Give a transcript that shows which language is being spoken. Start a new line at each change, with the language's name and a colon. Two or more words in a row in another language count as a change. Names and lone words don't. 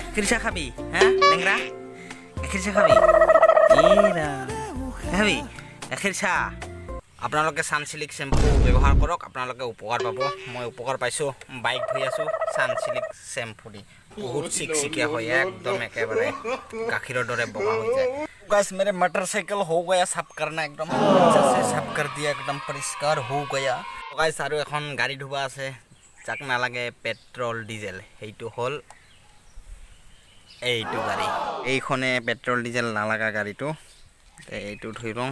Assamese: গাখীৰ চাহ খাবি হা লেংৰা? গাখীৰ চাহ খাবি? খাবি গাখীৰ চাহ? আপোনালোকে চানচিল্ক শ্বেম্পু ব্যৱহাৰ কৰক, আপোনালোকে উপকাৰ পাব। মই উপকাৰ পাইছোঁ, বাইক ধুই আছোঁ চানচিল্ক শ্বেম্পু দি। বহুত চিকচিকীয়া হয়, একদম একেবাৰে গাখীৰৰ দৰে বগা হৈ যায়।
Hindi: गाइस मेरे मोटरसाइकिल हो गया साफ करना, एकदम अच्छे से साफ कर दिया, एकदम परिष्कार हो गया।
Assamese: गाइस আৰু এখন গাড়ী ধুবা আছে, যাক নালাগে পেট্ৰল ডিজেল, সেইটো হ'ল এইটো গাড়ী। এইখনে পেট্ৰল ডিজেল নালাগা গাড়ীটো, এইটো ধুই লওঁ।